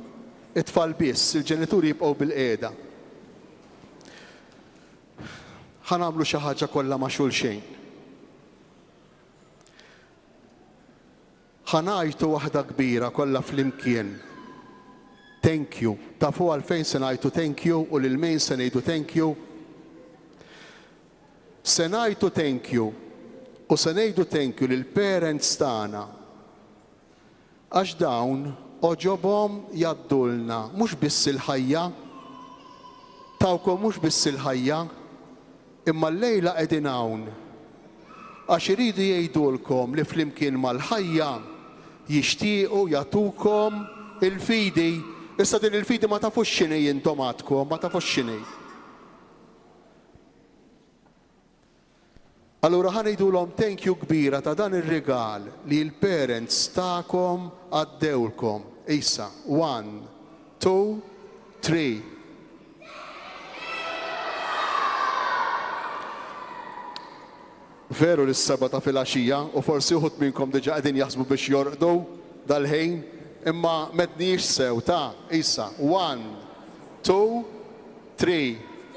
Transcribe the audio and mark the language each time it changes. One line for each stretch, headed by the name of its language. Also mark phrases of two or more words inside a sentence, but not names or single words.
Maltese: It-tfal biss, il-ġenituri jibqgħu bil-qiegħda. ħanamlu xi ħaġa kollha ma' xulxejn. Ħanajtu waħda kbira kollha flimkien.
English: Thank you.
Maltese: Tafu għalfejn se ngħidu
English: thank you
Maltese: u lil min se ngħidu
English: thank you.
Maltese: Se ngħidu
English: thank you
Maltese: u se ngħidu
English: thank you
Maltese: lill parents tagħna. Għax dawn oġobhom jaddulna mhux biss il-ħajja, tawkom mhux biss il-ħajja, imma llejla qegħdin hawn. Għax iridu jgħidulkom li flimkien mal-ħajja jixtiequ jagħtukom il-fidi. Issa din il-fidi ma tafux x'inhi intom għadkom, ma tafux x'inhi. Allura ħanejdulhom
English: thank you
Maltese: kbira ta' dan ir-rigal li l-parents tagħkom għaddewlkom. Issa, 1, 2, 3. Veru l-seba ta' filgħaxija u forsi uħud minnkom diġà qegħdin jaħsbu biex jorqdu dal-ħin, imma m'għedniex sew ta' issa 1, 2, 3.